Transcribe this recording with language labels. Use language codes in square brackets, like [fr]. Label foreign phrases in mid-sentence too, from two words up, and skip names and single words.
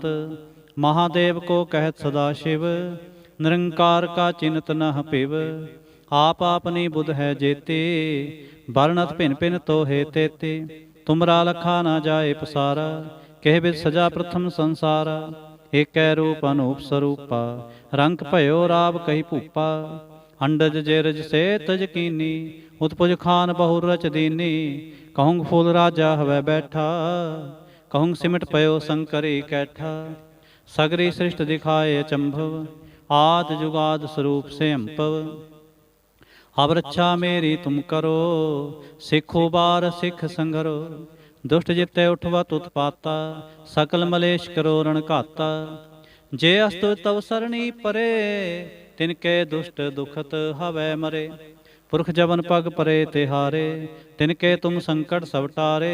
[bra] महादेव को कहत सदा शिव, निरंकार का चिन्हत न पिव। आप आपनी बुध है जेते, वर्णत भिन भिन तो हे तेते। तुमरा लखा ना जाए पसारा, कह बिद सजा प्रथम संसारा। ਏਕੈ ਰੂਪ ਅਨੂਪ ਸਰੂਪਾ, ਰੰਗ ਭਇਓ ਰਾਵ ਕਹੀ ਭੂਪਾ। ਅੰਡਜ ਜੇਰਜ ਸੇ ਤਜ ਕੀਨੀ, ਉਤਪੁਜ ਖਾਨ ਬਹੁ ਰਚ ਦੀਨੀ। ਕਹੁੰਗ ਫੂਲ ਰਾਜਾ ਹਵੈ ਬੈਠਾ, ਕਹੁੰਗ ਸਿਮਟ ਪਇਓ ਸੰਕਰੀ ਕੈਠਾ। ਸਗਰੀ ਸ੍ਰਿਸ਼ਟ ਦਿਖਾਏ ਅਚੰਭਵ, ਆਦ ਜੁਗਾਦ ਸਰੂਪ ਸੇ ਅੰਪਵ। ਅਬ ਰੱਛਾ ਮੇਰੀ ਤੁਮ ਕਰੋ, ਸਿੱਖ ਉਬਾਰ ਸਿੱਖ ਸੰਗਰੋ। दुष्ट जिते उठवत उत्पाता, सकल मलेश करो रण घाता। जे अस्तु तव सरणी परे, तिनके दुष्ट दुखत हवै मरे। पुरख जबन पग परे तिहारे, तिनके तुम संकट सब टारे।